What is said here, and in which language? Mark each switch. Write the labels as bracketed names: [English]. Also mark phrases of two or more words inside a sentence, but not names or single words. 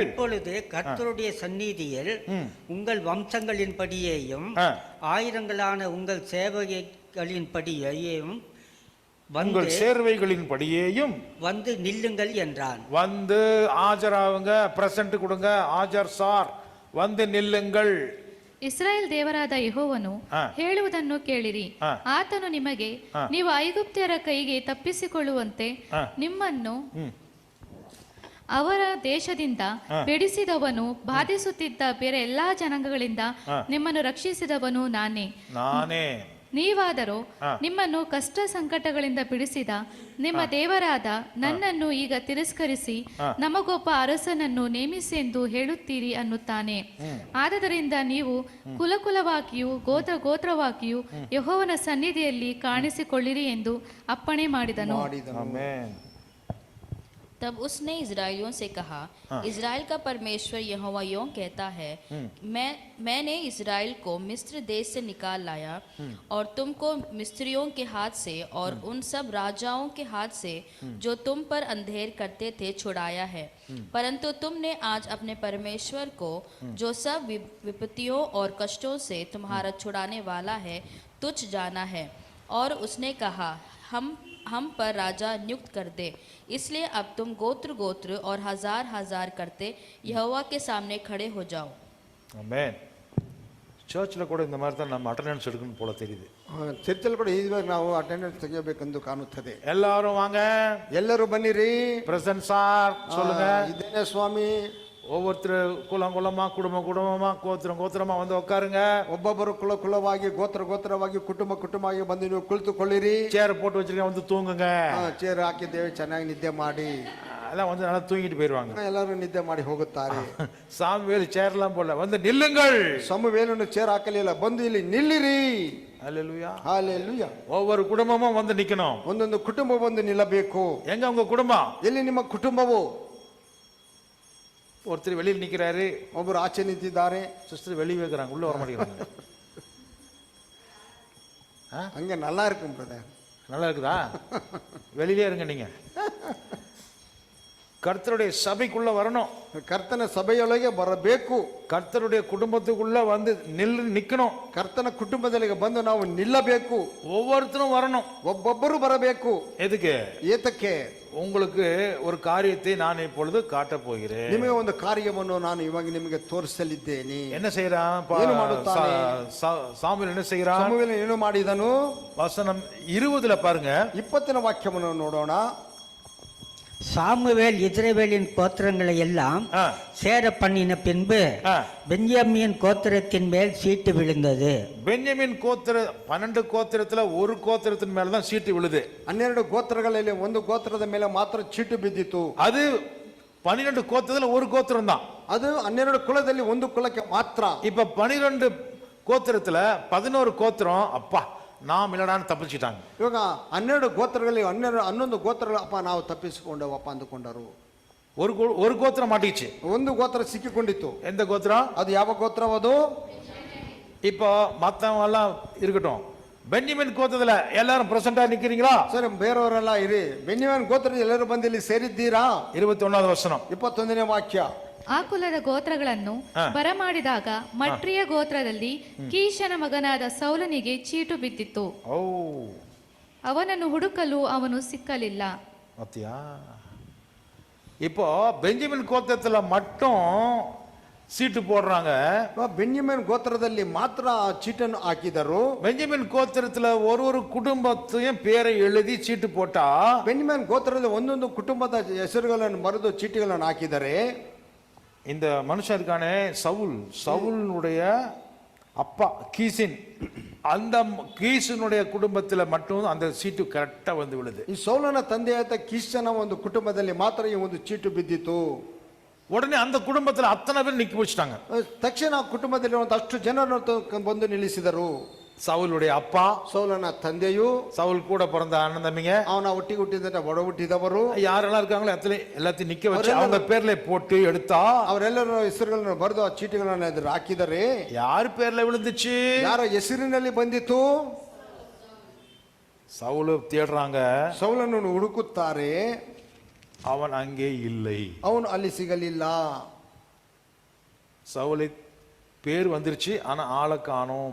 [Tamil] இப்பொழுது கர்த்தருடைய சந்நிதியில் உங்கள் வம்சங்களின்படியேயும் ஆ. ஆயிரங்களான உங்கள் சேவைகளின்படியேயும் உங்கள் வந்து சேர்வைகளின்படியேயும் வந்து நில்லுங்கள் என்றான். வந்து ஆஜராவுங்க, பிரசன்ட் கொடுங்க, ஆஜர் சார், வந்து நில்லுங்கள். [Kannada] ಇಸ್ರಾಯೇಲ್ ದೇವರಾದ ಯೆಹೋವನು ಆ. ಹೇಳುವುದನ್ನು ಕೇಳಿರಿ. ಆ. ಆತನು ನಿಮಗೆ ನೀವು ಐಗುಪ್ತ್ಯರ ಕೈಗೆ ತಪ್ಪಿಸಿಕೊಳ್ಳುವಂತೆ ನಿಮ್ಮನ್ನು ಅವರ ದೇಶದಿಂದ ಬಿಡಿಸಿದವನು, ಬಾಧಿಸುತ್ತಿದ್ದ ಬೇರೆ ಎಲ್ಲಾ ಜನಾಂಗಗಳಿಂದ ನಿಮ್ಮನ್ನು ರಕ್ಷಿಸಿದವನು ನಾನೇ. ನೀವಾದರೂ ನಿಮ್ಮನ್ನು ಕಷ್ಟ ಸಂಕಟಗಳಿಂದ ಬಿಡಿಸಿದ ನಿಮ್ಮ ದೇವರಾದ ನನ್ನನ್ನು ಈಗ ತಿರಸ್ಕರಿಸಿ ನಮಗೊಬ್ಬ ಅರಸನನ್ನು ನೇಮಿಸೆಂದು ಹೇಳುತ್ತೀರಿ ಅನ್ನುತ್ತಾನೆ. ಆದದರಿಂದ ನೀವು ಕುಲಕುಲವಾಗಿಯೂ ಗೋತ್ರವಾಗಿಯೂ ಯೆಹೋವನ ಸನ್ನಿಧಿಯಲ್ಲಿ ಕಾಣಿಸಿಕೊಳ್ಳಿರಿ ಎಂದು ಅಪ್ಪಣೆ ಮಾಡಿದನು. [Hindi] तब उसने इजराइलियों से कहा, इजराइल का परमेश्वर यहोवा यों कहता है, मैंने इजराइल को मिस्र देश से निकाल लाया और तुमको मिस्रियों के हाथ से और उन सब राजाओं के हाथ से जो तुम पर अंधेर करते थे छुड़ाया है। परंतु तुमने आज अपने परमेश्वर को, जो सब विपत्तियों और कष्टों से तुम्हारा छुड़ाने वाला है, तुच्छ जाना है। और उसने कहा, हम पर राजा नियुक्त कर दे। इसलिए अब तुम गोत्र गोत्र और हजार हजार करते यहोवा के सामने खड़े हो जाओ. [Tamil] ஆமென். ಚರ್ಚ್ல ಕೂಡ இந்த மாதிரி தான் நம்ம அட்டெண்டன்ஸ் எடுக்கணும் போல தெரியுது. [Kannada] ಚರ್ಚಲ್ಲಿ ಕೂಡ ಇವಾಗ ನಾವು ಅಟೆಂಡೆನ್ಸ್ ತೆಗೆಯಬೇಕೆಂದು ಕಾಣುತ್ತದೆ. [Tamil] எல்லாரும் வாங்க, [Kannada] ಎಲ್ಲರೂ ಬನ್ನಿರಿ, [Tamil] பிரசன்ட் சார் சொல்லுங்க. [Kannada] ಇದೇನೆ ಸ್ವಾಮಿ. [Tamil] ஒவ்வொருத்தர் குலம் குலமா, குடும்ப குடும்பமா, கோத்திரம் கோத்திரமா வந்து உட்காருங்க. [Kannada] ಒಬ್ಬೊಬ್ಬರು ಕುಲ ಕುಲವಾಗಿ, ಗೋತ್ರ ಗೋತ್ರವಾಗಿ, ಕುಟುಂಬ ಕುಟುಂಬವಾಗಿ ಬಂದು ನೀವು ಕುಳಿತುಕೊಳ್ಳಿರಿ. [Tamil] சேர் போட்டு வச்சிருக்கேன், வந்து தூங்குங்க. [Kannada] ಚೇರ್ ಹಾಕಿದ್ದೇವೆ, ಚೆನ್ನಾಗಿ ನಿದ್ದೆ ಮಾಡಿ. [Tamil] எல்லாம் வந்து நல்லா தூங்கிட்டு போயிடுவாங்க. [Kannada] ಎಲ್ಲರೂ ನಿದ್ದೆ ಮಾಡಿ ಹೋಗುತ್ತಾರೆ. [Tamil] சாமுவேல் சேர்லாம் போல வந்து நில்லுங்கள். [Kannada] ಸಮುವೇಲನು ಚೇರ್ ಹಾಕಲಿಲ್ಲ, ಬಂದು ಇಲ್ಲಿ ನಿಲ್ಲಿರಿ. [Tamil] ஹல்லேலூயா, ஹalleluya. ஒவ்வொரு குடும்பமும் வந்து நிக்கணும். [Kannada] ಒಂದೊಂದು ಕುಟುಂಬ ಬಂದು ನಿಲ್ಲಬೇಕು. [Tamil] எங்க உங்க குடும்பம்? [Kannada] ಎಲ್ಲಿ ನಿಮ್ಮ ಕುಟುಂಬವು? [Tamil] ஒருத்தர் வெளியில் நிக்கிறாரு, [Kannada] ಒಬ್ಬರು ಆಚೆ ನಿಂತಿದ್ದಾರೆ, [Tamil] சிஸ்டர் வெளியே வைக்கிறாங்க, உள்ள வர மாட்டேங்கிறாங்க. அங்க நல்லா இருக்கும் பிரதர். நல்லா இருக்குதா? வெளியிலே இருங்க. நீங்க கர்த்தருடைய சபைக்குள்ள வரணும். [Kannada] ಕರ್ತನ ಸಭೆಯೊಳಗೆ ಬರಬೇಕು. [Tamil] கர்த்தருடைய குடும்பத்துக்குள்ள வந்து நிக்கணும். [Kannada] ಕರ್ತನ ಕುಟುಂಬದಲ್ಲಿಗೆ ಬಂದು ನಾವು ನಿಲ್ಲಬೇಕು. [Tamil] ஒவ்வொருத்தரும் வரணும். [Kannada] ಒಬ್ಬೊಬ್ಬರು ಬರಬೇಕು. [Tamil] எதுக்கு? [Kannada] ಏತಕ್ಕೆ? [Tamil] உங்களுக்கு ஒரு காரியத்தை நான் இப்பொழுது காட்டப் போகிறேன். [Kannada] ನಿಮಗೆ ಒಂದು ಕಾರ್ಯವನ್ನು ನಾನು ಇವಾಗ ನಿಮಗೆ ತೋರಿಸಲಿದ್ದೇನೆ. [Tamil] என்ன செய்யறான்? சாமுவேல் என்ன செய்யறான்? [Kannada] ಸಮುವೇಲ ಏನು ಮಾಡಿದನು? [Tamil] வசனம் 20ல பாருங்க. [Kannada] 20ನೇ ವಾಕ್ಯವನ್ನು ನೋಡೋಣ. [Tamil] சாமுவேல் இஸ்ரவேலின் கோத்திரங்களை எல்லாம் சேர பண்ணின பின்பு பென்யாமீன் கோத்திரத்தின் மேல் சீட்டு விழுந்தது. பென்யாமீன் கோத்திர 12 கோத்திரத்துல ஒரு கோத்திரத்தின் மேல தான் சீட்டு விழுது. [Kannada] 12 ಗೋತ್ರಗಳಲ್ಲಿ ಒಂದು ಗೋತ್ರದ ಮೇಲೆ ಮಾತ್ರ ಚೀಟು ಬಿದ್ದಿತು. [Tamil] அது 12 கோத்திரத்துல ஒரு கோத்திரம் தான். [Kannada] ಅದು 12 ಕುಲದಲ್ಲಿ ಒಂದು ಕುಲಕ್ಕೆ ಮಾತ್ರ. [Tamil] இப்ப 12 கோத்திரத்துல 11 கோத்திரம் அப்பா நாம் இல்லடான்னு ತಪ್ಪಿಸಿட்டாங்க. [Kannada] ಇವಾಗ 12 ಗೋತ್ರಗಳಲ್ಲಿ 11 ಗೋತ್ರಗಳು ಅಪ್ಪ ನಾವು ತಪ್ಪಿಸಿಕೊಂಡವಪ್ಪ ಅಂದುಕೊಂಡರು. [Tamil] ஒரு கோத்திரம் மாட்டிச்சு. [Kannada] ಒಂದು ಗೋತ್ರ ಸಿಕ್ಕಿಕೊಂಡಿತ್ತು. [Tamil] எந்த கோத்திரம்? [Kannada] ಅದು ಯಾವ ಗೋತ್ರವದು? [Tamil] இப்போ மத்தவங்க எல்லாம் இருக்கட்டும், பென்யமீன் கோத்திரத்துல எல்லாரும் பிரசன்டா நிக்கிறீங்களா? [Kannada] ಸರಿ, ಬೇರೆಯವರೆಲ್ಲ ಇರಿ. ಬೆನ್ಯಾಮೀನ್ ಗೋತ್ರದ ಎಲ್ಲರೂ ಬಂದು ಇಲ್ಲಿ ಸೇರಿದ್ದೀರಾ? [Tamil] 21வது வசனம். [Kannada] 21ನೇ ವಾಕ್ಯ. ಆ ಕುಲದ ಗೋತ್ರಗಳನ್ನು ಬರಮಾಡಿದಾಗ ಮಟ್ರಿಯ ಗೋತ್ರದಲ್ಲಿ ಕೀಷನ ಮಗನಾದ ಸೌಲನಿಗೆ ಚೀಟು ಬಿದ್ದಿತ್ತು. ಅವನನ್ನು ಹುಡುಕಲು ಅವನು ಸಿಕ್ಕಲಿಲ್ಲ. [Tamil] இப்போ பென்யமீன் கோத்திரத்துல மட்டும் சீட்டு போடுறாங்க. [Kannada] ಬೆನ್ಯಾಮೀನ್ ಗೋತ್ರದಲ್ಲಿ ಮಾತ್ರ ಆ ಚೀಟನ್ನು ಹಾಕಿದರು. [Tamil] பெஞ்சமின் கோத்திரத்துல ஒரு குடும்பத்தையும் பேரை எழுதி சீட்டு போட்டா [Kannada] ಬೆನ್ಯಾಮೀನ್ ಗೋತ್ರದಲ್ಲಿ ಒಂದೊಂದು ಕುಟುಂಬದ ಹೆಸರುಗಳನ್ನು ಬರೆದು ಚೀಟಿಗಳನ್ನು ಹಾಕಿದರೆ [Tamil] இந்த மனுஷன் இருக்கானே சவுலுடைய அப்பா கீசின், அந்த கீசினுடைய குடும்பத்துல மட்டும் அந்த சீட்டு கரெக்டா வந்து விழுது. [Kannada] ಈ ಸೌಲನ ತಂದೆಯಾದ ಕೀಷನ ಒಂದು ಕುಟುಂಬದಲ್ಲಿ ಮಾತ್ರ ಈ ಒಂದು ಚೀಟು ಬಿದ್ದಿತು. [Tamil] உடனே அந்த குடும்பத்துல அத்தனை பேர் நிக்க வச்சுட்டாங்க. [Kannada] ತಕ್ಷಣ ಆ ಕುಟುಂಬದಲ್ಲಿ ಅಷ್ಟು ಜನರನ್ನು ಬಂದು ನಿಲ್ಲಿಸಿದರು. [Tamil] சவுலுடைய அப்பா, [Kannada] ಸೌಲನ ತಂದೆಯು, [Tamil] சவுல் கூட பிறந்த அண்ணன் தம்பிங்க, [Kannada] ಅವನ ಒಟ್ಟಿಗೆ ಹುಟ್ಟಿದ ಒಡ ಹುಟ್ಟಿದವರು [Tamil] யாரெல்லாம் இருக்காங்களோ எல்லாத்தையும் நிக்க வச்சு அவங்க பேர்ல போட்டு எடுத்தா [Kannada] ಅವರೆಲ್ಲರ ಹೆಸರುಗಳನ್ನು ಬರೆದು ಆ ಚೀಟಿಗಳನ್ನು ಎದುರು ಹಾಕಿದರೆ [Tamil] யார் பேர்ல விழுந்துச்சு? [Kannada] ಯಾರ ಹೆಸರಿನಲ್ಲಿ ಬಂದಿತು? [Tamil] சவுಲು தேடுறாங்க, [Kannada] ಸೌಲನನ್ನು ಹುಡುಕುತ್ತಾರೆ, [Tamil] அவன் அங்கே இல்லை. [Kannada] ಅವನು ಅಲ್ಲಿ ಸಿಗಲಿಲ್ಲ. [Tamil] சவுலை பேர் வந்துருச்சு, ஆனா ஆளை காணோம்.